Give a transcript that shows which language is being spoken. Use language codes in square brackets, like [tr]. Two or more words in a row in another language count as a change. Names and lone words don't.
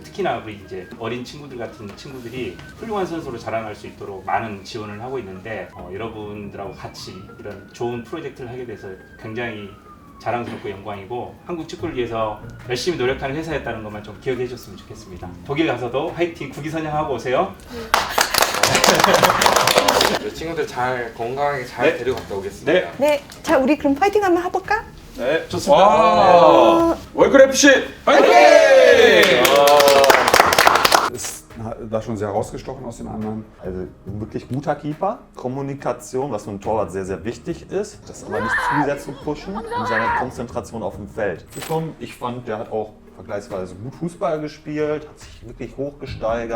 [ko] 특히나 우리 이제 어린 친구들 같은 친구들이 훌륭한 선수로 자라날 수 있도록 많은 지원을 하고 있는데 여러분들하고 같이 이런 좋은 프로젝트를 하게 돼서 굉장히 자랑스럽고 영광이고 한국 축구를 위해서 열심히 노력하는 회사였다는 것만 좀 기억해 줬으면 좋겠습니다. 독일 가서도 화이팅 국위선양하고 오세요. 이 친구들 잘 건강하게 잘 데리고 갔다 오겠습니다. 네, 자 우리 그럼 파이팅 한번 해볼까? 네, 좋습니다. 월클 FC 파이팅! [de] Ist da schon sehr rausgestochen aus den anderen. Also ein wirklich guter Keeper. Kommunikation, was für ein Torwart sehr, sehr wichtig ist. Das aber nicht zu sehr zu pushen und seine Konzentration auf dem Feld zu kommen. Ich fand, der hat auch vergleichsweise gut Fußball gespielt, hat sich wirklich hochgesteigert.